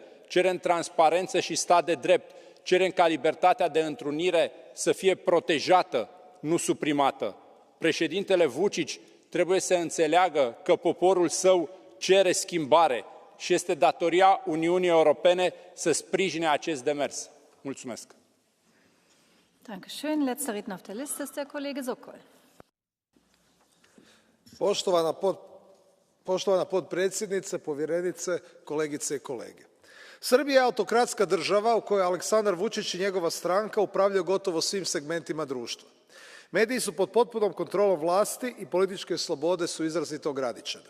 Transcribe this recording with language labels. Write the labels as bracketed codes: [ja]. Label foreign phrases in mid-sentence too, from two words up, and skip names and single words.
[ro] Cerem transparență și stat de drept. Cerem ca libertatea de întrunire să fie protejată, nu suprimată. Președintele Vučić trebuie să înțeleagă că poporul său cere schimbare și este datoria Uniunii Europene să sprijine acest demers. Mulțumesc! [de] Dankeschön. Letzter Redner auf der Liste ist der Kollege Sokol. [hr] Poštovana potpredsjednice, povjerenice, kolegice i kolege. Srbija je autokratska država u kojoj Aleksandar Vučić i njegova stranka upravljaju gotovo svim segmentima društva. Mediji su pod potpunom kontrolom vlasti i političke slobode su izrazito ograničene.